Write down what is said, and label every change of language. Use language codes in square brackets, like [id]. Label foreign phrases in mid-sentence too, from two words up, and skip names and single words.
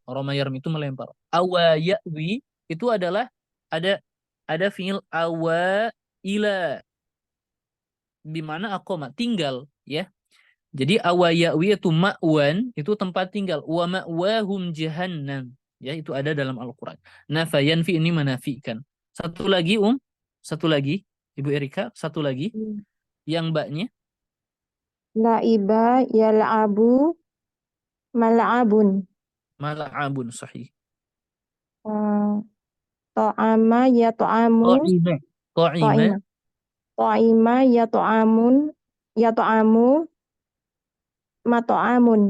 [ar] رمى يرمي [id] itu melempar. [ar] أوى يأوي [id] itu adalah ada [ar] فعل أوى إلى, [id] di mana aqama, tinggal ya. Jadi [ar] أوى يأوي [id] itu ma'wan, itu tempat tinggal. [ar] ومأواهم جهنم. [id] Ya, itu ada dalam Al-Qur'an. Nafayan fi ini menafikan. Satu lagi Ibu Erika, satu lagi yang mbaknya. [ar] لعب يلعب ملعب. ملعب صحيح. طعم يطعم. قائمة. طعم يطعمون يطعم مطعم.